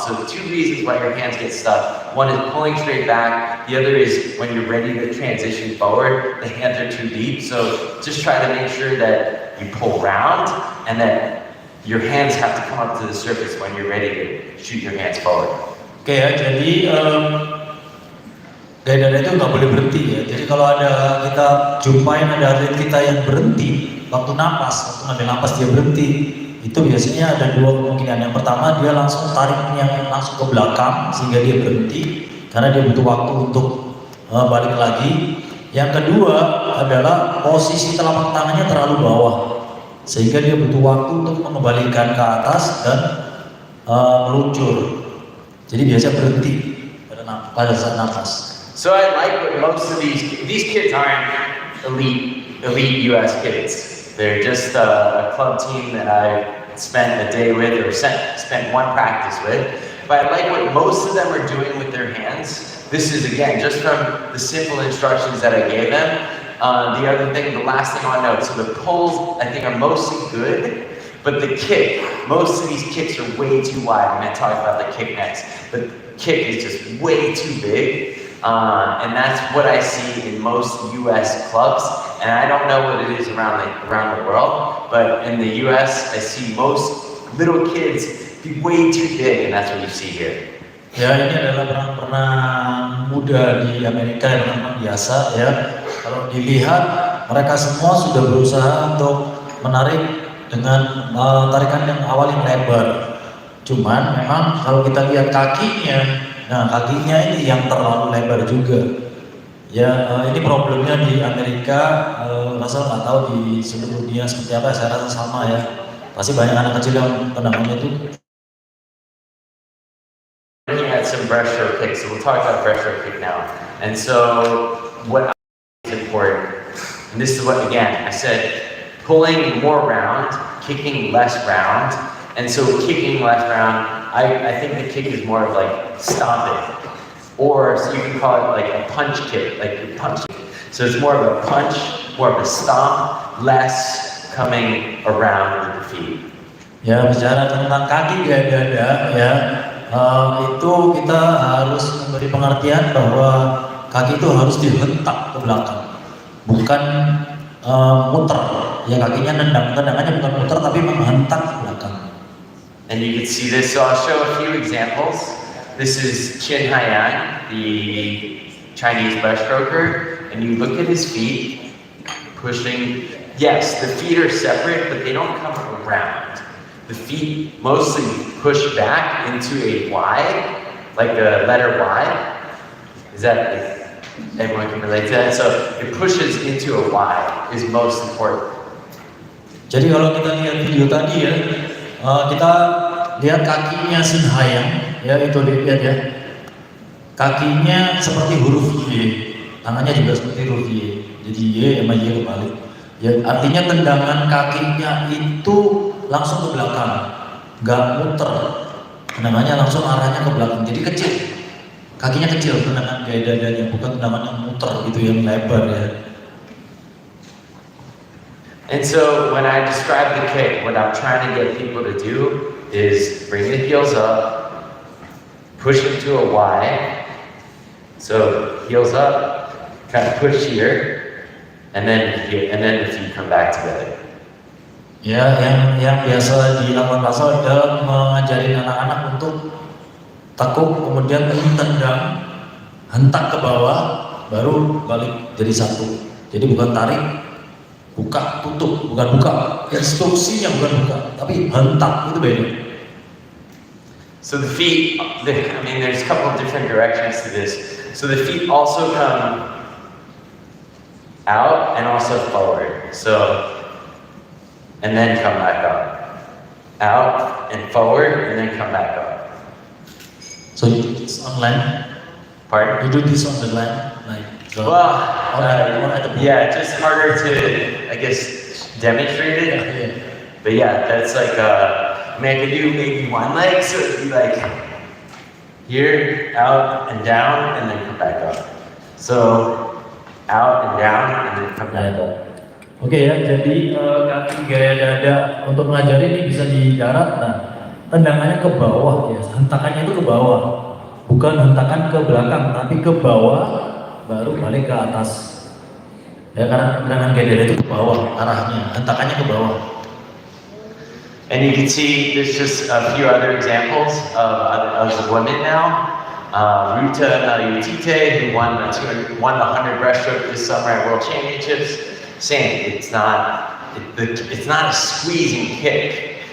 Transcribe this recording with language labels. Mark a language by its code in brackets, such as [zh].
[en] So the two reasons why your hands get stuck, one is pulling straight back, the other is when you're ready to transition forward, the hands are too deep. So just try to make sure that you pull round, and that your hands have to come up to the surface when you're ready to shoot your hands forward. [id] Oke, ya, jadi gaya dada itu nggak boleh berhenti, ya. Jadi kalau kita jumpain ada atlet kita yang berhenti waktu ngambil napas dia berhenti, itu biasanya ada dua kemungkinan. Yang pertama, dia langsung tariknya langsung ke belakang sehingga dia berhenti karena dia butuh waktu untuk balik lagi. Yang kedua adalah posisi telapak tangannya terlalu bawah sehingga dia butuh waktu untuk mengembalikan ke atas dan meluncur. Jadi biasa berhenti pada saat napas. [en] So I like what most of these kids aren't elite US kids. They're just a club team that I spent a day with or spent one practice with. But I like what most of them are doing with their hands. This is, again, just from the simple instructions that I gave them. The last thing I want to note, so the pulls I think are mostly good, but the kick, most of these kicks are way too wide. I'm going to talk about the kick next. The kick is just way too big. And that's what I see in most US clubs, and I don't know what it is around the world, but in the US I see most little kids be way too big, and that's what you see here. [id] Ya, ini adalah peran-peran muda di Amerika yang memang biasa, ya. Kalau dilihat, mereka semua sudah berusaha untuk menarik dengan tarikan yang awal yang lebar. Cuman memang kalau kita lihat kakinya, nah kakinya ini yang terlalu lebar juga. Ya, ini problemnya di Amerika. Rasa nggak tahu di seluruh dunia seperti apa. Saya rasa sama, ya. Pasti banyak anak kecil yang tendangannya itu. [en] Looking at some breaststroke kicks, so we'll talk about breaststroke kick now. And so what is important, and this is what, again, I said, pulling more round, kicking less round. And so kicking less round, I think the kick is more of like stomping. or so you can call it like a punch kick, like you're punching. So it's more of a punch, more of a stomp, less coming around with the feet. [id] Ya, bicara tentang kaki gaya dada ya, itu kita harus memberi pengertian bahwa kaki itu harus dihentak ke belakang, bukan muter. Ya, kakinya tendangannya bukan muter tapi menghentak ke belakang. [en] And you can see this, so I'll show a few examples. This is Qin Haiyan, the Chinese breaststroker, and you look at his feet, pushing. Yes, the feet are separate, but they don't come around. The feet mostly push back into a Y, like the letter Y. Is that, everyone can relate to that? So it pushes into a Y is most important. [id] Jadi kalau kita lihat video tadi ya, kita lihat kakinya Shin Haiyan, ya itu dilihat ya. Kakinya seperti huruf Y, tangannya juga seperti huruf Y. Jadi Y sama Y kebalik. Ya, artinya tendangan kakinya itu langsung ke belakang, nggak muter. Tendangannya langsung arahnya ke belakang, jadi kecil. Kakinya kecil, tendangan gaya dadanya, bukan tendangan yang muter gitu yang lebar ya. [en] And so when I describe the kick, what I'm trying to get people to do is bring the heels up, push into a Y. So heels up, kind of push here. And then the feet come back together. [id] Ya, yang biasa dilakukan Pasal adalah mengajari anak-anak untuk tekuk, kemudian tendang, hentak ke bawah, baru balik jadi satu. Jadi bukan tarik, buka, tutup, bukan buka. Instruksinya bukan buka, tapi hentak, itu beda. [en] So the feet, there's a couple of different directions to this. So the feet also come out and also forward. So, and then come back up. Out and forward, and then come back up. So you do this on land? Pardon? You do this on the land? Like, Well, yeah, just harder to, I guess, demonstrate it. yeah. But yeah, that's like, I could do maybe one leg, so it'd be like here, out and down, and then come back up. So, out and down, and then come back up. [id] Oke ya, jadi kaki gaya dada untuk mengajari ini bisa di darat. Nah, tendangannya ke bawah ya, hentakannya itu ke bawah, bukan hentakan ke belakang, tapi ke bawah, baru balik ke atas. Ya, karena tendangan gaya dada itu ke bawah arahnya, hentakannya ke bawah. [en] And you can see there's just a few other examples of the women now. Ruta Naliutite, who won the 100 breaststroke this summer at World Championships, saying it's not a squeezing kick.